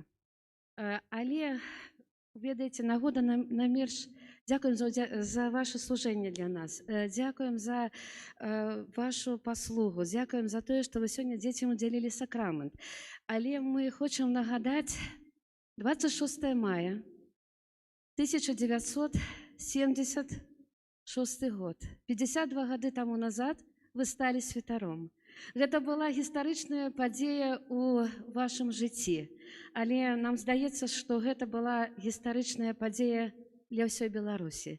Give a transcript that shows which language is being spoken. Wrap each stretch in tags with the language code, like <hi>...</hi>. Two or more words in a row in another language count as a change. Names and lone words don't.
<uk>Але, ведаєте, нагода на мірш. Дякуємо за ваше служення для нас. Дякуємо за вашу послугу. Дякуємо за те, що ви сьогодні дітям уділили сакрамент. Але ми хочемо нагадати 26 мая 1976 6 год.</uk> <be>52 гады таму назад вы сталі святаром. Гэта была гістарычная падзея ў вашым жыцці, але нам здаецца, што гэта была гістарычная падзея для ўсёй Беларусі.</be>